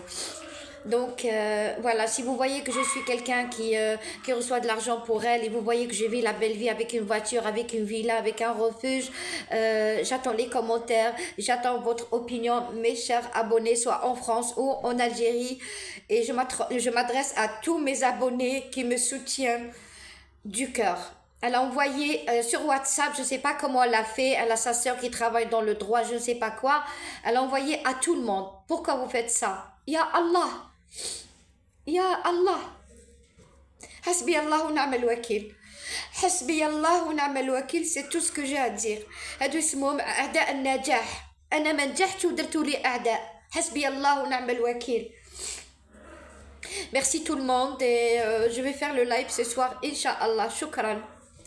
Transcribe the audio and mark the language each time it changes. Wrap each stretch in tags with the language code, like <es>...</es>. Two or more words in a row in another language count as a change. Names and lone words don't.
<fr>Donc, voilà, si vous voyez que je suis quelqu'un qui reçoit de l'argent pour elle et vous voyez que je vis la belle vie avec une voiture, avec une villa, avec un refuge, j'attends les commentaires, j'attends votre opinion, mes chers abonnés, soit en France ou en Algérie. Et je m'adresse à tous mes abonnés qui me soutiennent du cœur. Elle a envoyé sur WhatsApp, je ne sais pas comment elle a fait, elle a sa soeur qui travaille dans le droit, je ne sais pas quoi. Elle a envoyé à tout le monde. Pourquoi vous faites ça?</fr> <ar>يا الله، يا الله. حسبي الله ونعم الوكيل. حسبي الله ونعم الوكيل,</ar> <fr>c'est tout ce que j'ai à dire.</fr> <ar>هادو اسمهم أعداء النجاح. أنا ما نجحت ودرتوا لي أعداء. حسبي الله ونعم الوكيل.</ar> <fr>Merci tout le monde et je vais faire le live ce soir,</fr> <ar>إن شاء الله.</ar> <fr>Shukran.</fr>